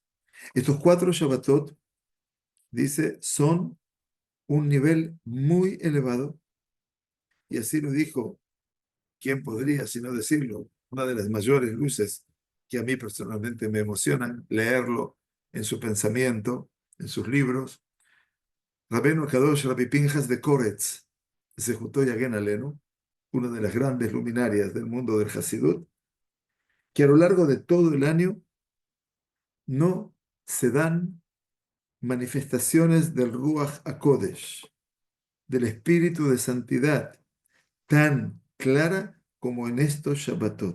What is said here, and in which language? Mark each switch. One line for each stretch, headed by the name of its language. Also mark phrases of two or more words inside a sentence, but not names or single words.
Spanish: Estos 4 Shabbatot, dice, son un nivel muy elevado, y así lo dijo, ¿quién podría sino decirlo? Una de las mayores luces que a mí personalmente me emocionan leerlo en su pensamiento, en sus libros.
Hebrew: Rabbeinu Kadosh Rabbi Pinjas de Koretz, Zehutó Yagen Alenu,
Spanish: una de las grandes luminarias del mundo del Hasidut, que a lo largo de todo el año no se dan manifestaciones del
Hebrew: Ruach HaKodesh,
Spanish: del espíritu de santidad, tan clara como en estos Shabbatot.